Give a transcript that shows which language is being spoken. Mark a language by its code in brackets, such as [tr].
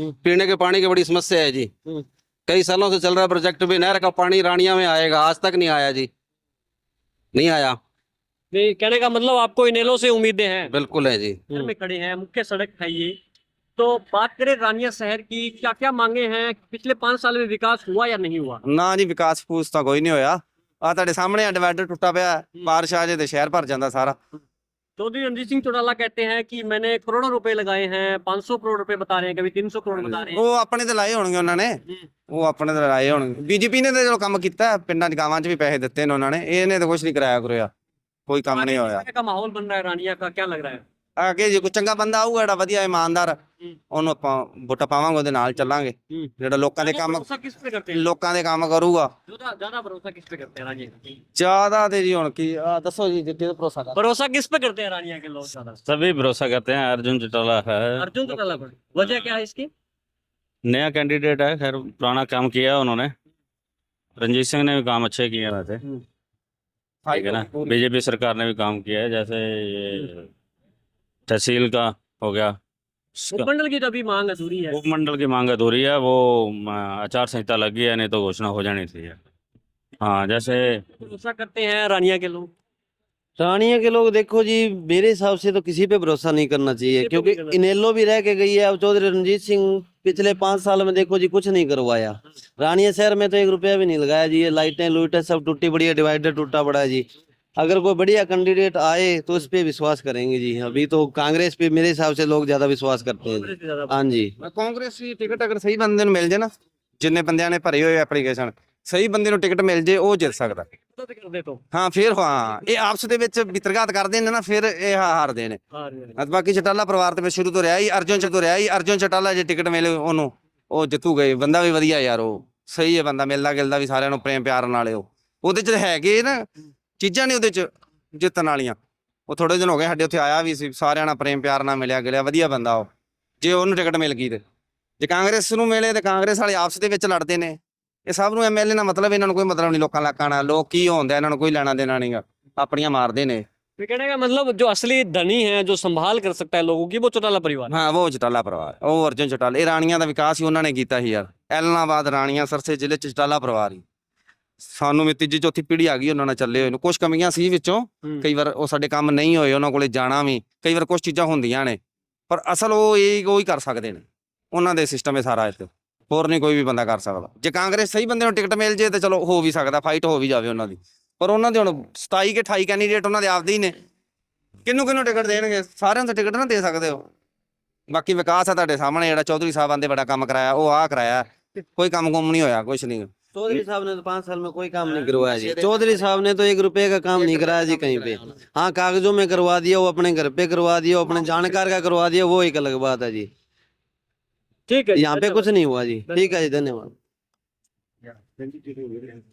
[hi] पीने के पानी की बड़ी समस्या है जी, कई सालों से चल रहा है प्रोजेक्ट भी, नहर का पानी रानिया में आएगा, आज तक नहीं आया जी, नहीं आया। नहीं, कहने का मतलब आपको इनेलो से उम्मीदें हैं? बिल्कुल है जी। शहर में खड़े हैं, मुख्य सड़क है ये। तो बात करें रानिया शहर की, क्या क्या मांगे हैं? पिछले 5 साल में विकास हुआ या नहीं हुआ? [pa] ਨਾ ਜੀ ਵਿਕਾਸ ਫੂਸ ਤਾਂ ਕੋਈ ਨਹੀਂ ਹੋਇਆ। ਆ ਤੁਹਾਡੇ ਸਾਹਮਣੇ ਆ ਡਿਵਾਈਡਰ ਟੁੱਟਾ ਪਿਆ, ਬਾਰਿਸ਼ ਆ ਜੇ ਤੇ ਸ਼ਹਿਰ ਭਰ ਜਾਂਦਾ ਸਾਰਾ। [hi] चौधरी रणजीत सिंह चौटाला कहते हैं कि मैंने करोड़ों रुपए लगाए हैं, 500 करोड़ रुपए बता रहे हैं, कभी 300 करोड़ बता रहे हैं। [pa] ਉਹ ਆਪਣੇ ਤੇ ਲਾਏ ਹੋਣਗੇ ਉਹਨਾਂ ਨੇ, ਉਹ ਆਪਣੇ ਤੇ ਲਾਏ ਹੋਣਗੇ। ਬੀਜੇਪੀ ਨੇ ਤਾਂ ਚਲੋ ਕੰਮ ਕੀਤਾ, ਪਿੰਡਾਂ 'ਚ ਗਾਵਾਂ 'ਚ ਵੀ ਪੈਸੇ ਦਿੱਤੇ ਨੇ ਉਹਨਾਂ ਨੇ, ਇਹਨੇ ਤਾਂ ਕੁਝ ਨਹੀਂ ਕਰਾਇਆ ਕਰੋਇਆ, ਕੋਈ ਕੰਮ ਨਹੀਂ ਹੋਇਆ। [hi] किस तरह का माहौल बन रहा है रानिया का, क्या लग रहा है? [pa] ਅੱਗੇ ਜੇ ਕੋਈ ਚੰਗਾ ਬੰਦਾ ਆਊਗਾ ਜਿਹੜਾ ਵਧੀਆ ਇਮਾਨਦਾਰ, ਉਹਨੂੰ ਆਪਾਂ ਵੋਟਾਂ ਪਾਵਾਂਗੇ, ਉਹਦੇ ਨਾਲ ਚੱਲਾਂਗੇ। ਜਿਹੜਾ ਲੋਕਾਂ ਦੇ ਕੰਮ [hi] भरोसा किस पे करते हैं? [pa] ਲੋਕਾਂ ਦੇ ਕੰਮ ਕਰੂਗਾ। [hi] ज्यादा भरोसा किस पे करते हैं रानिया का? [pa] ਜ਼ਿਆਦਾ ਤੇ ਜੀ ਹੁਣ ਕੀ ਦੱਸੋ ਜੀ, ਜਿੱਤੇ ਭਰੋਸਾ ਕਰ। [hi] भरोसा किस पे करते हैं रानिया के लोग ज्यादा? सभी भरोसा करते हैं, अर्जुन चौटाला है अर्जुन चौटाला पर। वजह क्या है इसकी? नया कैंडिडेट है, खैर पुराना काम किया उन्होंने, रंजीत सिंह ने भी काम अच्छे किए वैसे, ठीक है ना। बीजेपी सरकार ने भी काम किया है, जैसे ये तहसील का हो गया, उपमंडल की तो अभी मांग अधूरी है। उपमंडल की मांग अधूरी है, वो आचार संहिता लगी है, नहीं तो घोषणा हो जानी थी। हाँ, जैसे भरोसा करते हैं रानिया के लोग? रानिया के लोग देखो जी, मेरे हिसाब से तो किसी पे भरोसा नहीं करना चाहिए, किसी पे क्योंकि नहीं करना इनेलो भी रह के गई है। अब चौधरी रणजीत सिंह पिछले 5 साल में देखो जी कुछ नहीं करवाया, रानिया शहर में तो 1 रुपया भी नहीं लगाया जी। ये लाइटें लूटें सब टूटी पड़ी है, डिवाइडर टूटा पड़ा है जी। अगर कोई बढ़िया कैंडिडेट आए तो उस पे विश्वास करेंगे जी। अभी तो कांग्रेस पे मेरे हिसाब से लोग ज्यादा विश्वास करते हैं जी। हाँ जी। [pa] ਕਾਂਗਰਸ ਦੀ ਟਿਕਟ ਅਗਰ ਸਹੀ ਬੰਦੇ ਨੂੰ ਮਿਲ ਜੇ ਨਾ, ਜਿੰਨੇ ਬੰਦਿਆਂ ਨੇ ਭਰੇ ਹੋਏ ਐਪਲੀਕੇਸ਼ਨ, ਸਹੀ ਬੰਦੇ ਨੂੰ ਟਿਕਟ ਮਿਲ ਜੇ, ਉਹ ਜਿੱਤ ਸਕਦਾ। [hi] कर दे तो [pa] ਹਾਂ ਫਿਰ ਹਾਂ, ਇਹ ਆਪਸ ਦੇ ਵਿੱਚ ਵਿਤਰਘਾਤ ਕਰਦੇ ਨੇ ਨਾ, ਫਿਰ ਇਹ ਹਾਰਦੇ ਨੇ। ਬਾਕੀ ਚਟਾਲਾ ਪਰਿਵਾਰ ਤੇ ਸ਼ੁਰੂ ਤੋਂ ਰਿਹਾ ਹੀ, ਅਰਜੁਨ ਚ ਤੋਂ ਰਿਹਾ ਹੀ। ਅਰਜੁਨ ਚਟਾਲਾ ਜੇ ਟਿਕਟ ਮਿਲੇ ਉਹਨੂੰ, ਉਹ ਜਿੱਤੂਗਾ ਹੀ। ਬੰਦਾ ਵੀ ਵਧੀਆ ਯਾਰ, ਉਹ ਸਹੀ ਹੈ ਬੰਦਾ, ਮਿਲਦਾ ਗਿਲਦਾ ਵੀ ਸਾਰਿਆਂ ਨੂੰ ਪ੍ਰੇਮ ਪਿਆਰ ਨਾਲੇ। ਉਹਦੇ ਚ ਹੈਗੇ ਨਾ ਚੀਜ਼ਾਂ ਨੇ ਉਹਦੇ ਚ ਜਿੱਤਣ ਵਾਲੀਆਂ। ਉਹ ਥੋੜੇ ਦਿਨ ਹੋ ਗਏ ਸਾਡੇ ਉੱਥੇ ਆਇਆ ਵੀ ਸੀ, ਸਾਰਿਆਂ ਨਾਲ ਪ੍ਰੇਮ ਪਿਆਰ ਨਾਲ ਮਿਲਿਆ ਗਿਲਿਆ, ਵਧੀਆ ਬੰਦਾ ਉਹ। ਜੇ ਉਹਨੂੰ ਟਿਕਟ ਮਿਲ ਗਈ ਤੇ ਜੇ ਕਾਂਗਰਸ ਨੂੰ ਮਿਲੇ ਤੇ ਕਾਂਗਰਸ ਵਾਲੇ ਆਪਸ ਦੇ ਵਿੱਚ ਲੜਦੇ ਨੇ। ਇਹ ਸਭ ਨੂੰ ਐਮਐਲਏ ਨਾਲ ਮਤਲਬ, ਇਹਨਾਂ ਨੂੰ ਕੋਈ ਮਤਲਬ ਨਹੀਂ ਲੋਕਾਂ ਇਲਾਕਾਂ ਨਾਲ। ਲੋਕ ਕੀ ਹੁੰਦਾ ਇਹਨਾਂ ਨੂੰ ਕੋਈ ਲੈਣਾ ਦੇਣਾ ਨਹੀਂਗਾ, ਆਪਣੀਆਂ ਮਾਰਦੇ ਨੇ। तो कहने का मतलब जो असली धनी है, जो संभाल कर सकता है लोगों की, वो चौटाला परिवार। ਹਾਂ ਉਹ ਚਟਾਲਾ ਪਰਿਵਾਰ, ਉਹ ਅਰਜੁਨ ਚਟਾਲਾ। ਇਹ ਰਾਣੀਆਂ ਦਾ ਵਿਕਾਸ ਹੀ ਉਹਨਾਂ ਨੇ ਕੀਤਾ ਸੀ ਯਾਰ। ਐਲਨਾਬਾਦ ਰਾਣੀਆਂ ਸਰਸੇ ਜ਼ਿਲ੍ਹੇ ਚ ਚਟਾਲਾ ਪਰਿਵਾਰ ਹੀ। ਸਾਨੂੰ ਵੀ ਤੀਜੀ ਚੌਥੀ ਪੀੜ੍ਹੀ ਆ ਗਈ ਉਹਨਾਂ ਨਾਲ ਚੱਲੇ ਹੋਏ ਨੂੰ। ਕੁਝ ਕਮੀਆਂ ਸੀ ਵਿੱਚੋਂ, ਕਈ ਵਾਰ ਉਹ ਸਾਡੇ ਕੰਮ ਨਹੀਂ ਹੋਏ, ਉਹਨਾਂ ਕੋਲੇ ਜਾਣਾ ਵੀ, ਕਈ ਵਾਰ ਕੁਝ ਚੀਜ਼ਾਂ ਹੁੰਦੀਆਂ ਨੇ, ਪਰ ਅਸਲ ਉਹ ਹੀ ਕਰ ਸਕਦੇ ਨੇ। ਉਹਨਾਂ ਦੇ ਸਿਸਟਮ ਹੈ ਸਾਰਾ ਇੱਥੇ, ਹੋਰ ਨਹੀਂ ਕੋਈ ਵੀ ਬੰਦਾ ਕਰ ਸਕਦਾ। ਜੇ ਕਾਂਗਰਸ ਸਹੀ ਬੰਦੇ ਨੂੰ ਟਿਕਟ ਮਿਲ ਜੇ ਤੇ ਚਲੋ ਹੋ ਵੀ ਸਕਦਾ, ਫਾਈਟ ਹੋ ਵੀ ਜਾਵੇ ਉਹਨਾਂ ਦੀ। ਪਰ ਉਹਨਾਂ ਦੇ ਹੁਣ 27 ਕੇ 28 ਕੈਂਡੀਡੇਟ ਉਹਨਾਂ ਦੇ ਆਪਦੇ ਹੀ ਨੇ, ਕਿਹਨੂੰ ਟਿਕਟ ਦੇਣਗੇ? ਸਾਰਿਆਂ ਨੂੰ ਟਿਕਟ ਨਾ ਦੇ ਸਕਦੇ ਹੋ। ਬਾਕੀ ਵਿਕਾਸ ਆ ਤੁਹਾਡੇ ਸਾਹਮਣੇ, ਜਿਹੜਾ ਚੌਧਰੀ ਸਾਹਿਬ ਆਂਦੇ ਬੜਾ ਕੰਮ ਕਰਾਇਆ, ਉਹ ਆਹ ਕਰਾਇਆ। ਕੋਈ ਕੰਮ ਕੁਮ ਨਹੀਂ ਹੋਇਆ, ਕੁਛ नहीं। [hi] चौधरी साहब ने तो 5 साल में कोई काम नहीं करवाया जी। चौधरी साहब ने तो 1 रुपए का काम नहीं कराया जी कहीं पे। हाँ, कागजों में करवा दिया, वो अपने घर पे करवा दिया, वो अपने जानकार का करवा दिया, वो एक अलग बात है जी। ठीक है, यहाँ पे कुछ नहीं हुआ जी। ठीक है जी, धन्यवाद।